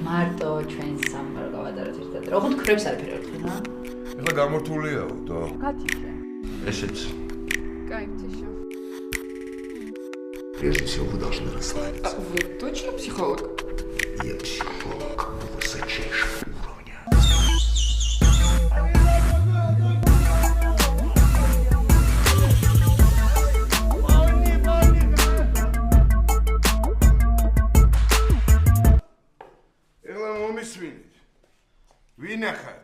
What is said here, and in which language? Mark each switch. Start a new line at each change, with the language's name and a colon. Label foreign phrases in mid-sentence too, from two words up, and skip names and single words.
Georgian: მარტო ჩვენს სამყარო გავატაროთ ერთად. Როგორ თქვრებს არაფერი არ თქვა? ეხლა გამორთულია და გათიშე. ესეც.
Russian: Кайф, тише. Прежде всего вы должны расслабиться. Вы точно психолог? Я психолог высочайшего уровня.
Georgian: ეხლა მომისმინეთ. ვინ ახართ?